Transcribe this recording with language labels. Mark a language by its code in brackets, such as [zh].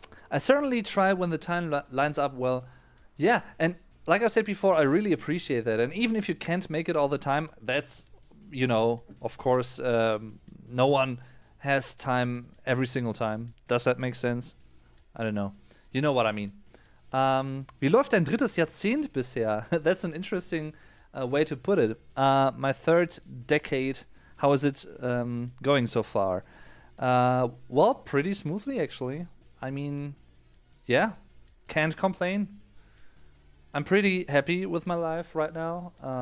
[en] I certainly try when the time lines up well. Yeah, and like I said before, I really appreciate that. And even if you can't make it all the time, that's, of course, no one has time every single time. Does that make sense? I don't know. You know what I mean. [de] Wie läuft dein drittes Jahrzehnt bisher? [en] That's an interesting way to put it. My third decade, how is it going so far? Well, pretty smoothly, actually. I mean, yeah, can't complain. I'm pretty happy with my life right now.